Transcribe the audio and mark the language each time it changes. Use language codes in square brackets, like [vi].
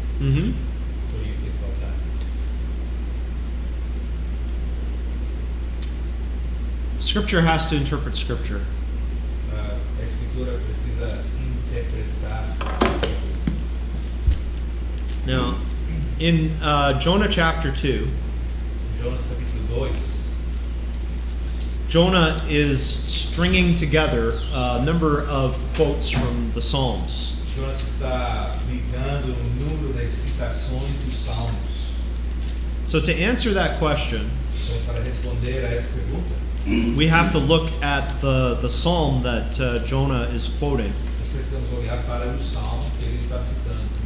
[en] What do you think about that? Scripture has to interpret Scripture. [pt] A escritura precisa interpretar. [en] Now, in Jonah chapter 2, [pt] Jonas capítulo 2, [en] Jonah is stringing together a number of quotes from the Psalms. [pt] Jonas está ligando número de citações dos Salmos. [en] So to answer that question, [pt] Então, para responder a essa pergunta, [en] we have to look at the psalm that Jonah is quoting. [pt] nós precisamos olhar para o salmo que ele está citando.